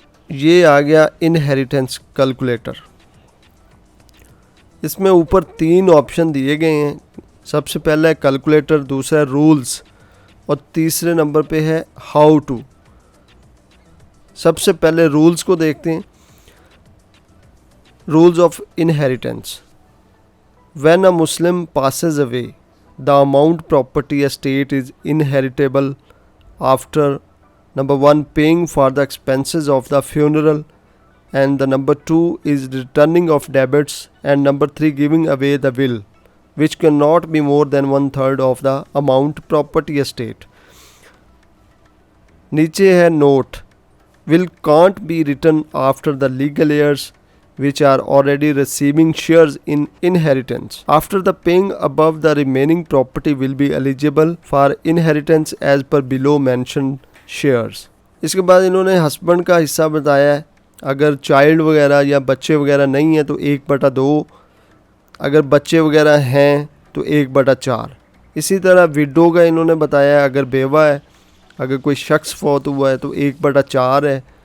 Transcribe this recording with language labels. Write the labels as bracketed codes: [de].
[hi] ये आ गया inheritance calculator. इसमें ऊपर 3 ऑप्शन दिए गए हैं। सबसे पहला है कैलकुलेटर, दूसरा है रूल्स और तीसरे नंबर पे है हाउ टू। सबसे पहले रूल्स को देखते हैं। [en] Rules of inheritance. When a Muslim passes away, the amount property estate is inheritable after number 1 paying for the expenses of the funeral, and the number 2 is returning of debits, and number 3 giving away the will, which cannot be more than 1/3 of the amount property estate. [hi] नीचे है note, [en] will can't be written after the legal heirs which are already receiving shares in inheritance. After the paying above, the remaining property will be eligible for inheritance as per below mentioned shares. [hi] इसके बाद इन्होंने husband का हिस्सा बताया है। अगर child वगैरह या बच्चे वगैरह नहीं है तो 1/2, अगर बच्चे वगैरह हैं तो 1/4। इसी तरह विडो का इन्होंने बताया है, अगर बेवा है, अगर कोई शख्स फौत हुआ है तो 1/4 है।